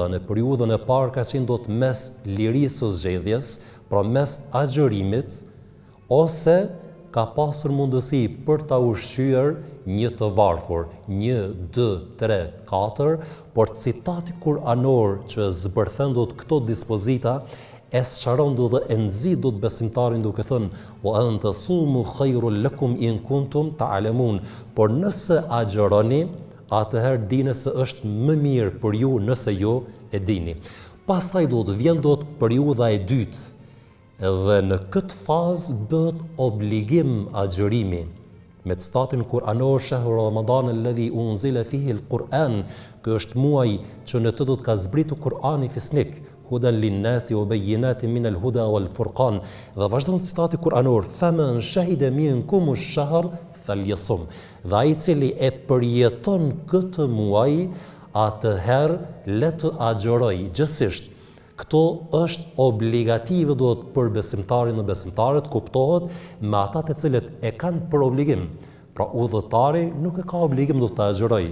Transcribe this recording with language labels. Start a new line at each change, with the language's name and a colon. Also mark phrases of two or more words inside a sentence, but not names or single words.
Albanian: Në periudhën e parë ka qenë do të mes lirisë së zgjedhjes, pra mes agjërimit, ose ka pasur mundësi për ta ushqyer një të varfër, 1, 2, 3, 4, por citati kuranor që zbërthen do të këto dispozita e sqaron do dhe e nxit do të besimtarin duke thënë
Arabic: وأن تصوموا خير لكم إن كنتم تعلمون,
Albanian: por nëse agjëroni, atëherë dini se është më mirë për ju nëse ju e dini. Pastaj do të vjen do të periudha e dytë, dhe në këtë fazë bëhet obligim agjërimi. Me statin kuranor
Arabic: شهر رمضان الذي أنزل فيه القرآن,
Albanian: ky është muaj që në të do të ka zbritur Kurani fisnik,
Arabic: هدى للناس وبينات من الهدى والفرقان.
Albanian: Dhe vazhdon citati kuranor,
Arabic: فمن شهد منكم الشهر فليصمه.
Albanian: Dhe ai i cili e përjeton këtë muaj, atëherë le të agjëroj gjithsesi. Këto është obligative do të për besimtarin dhe besimtarët, kuptohet me ata të cilët e kanë për obligim. Pra udhëtari nuk e ka obligim do të agjëroj.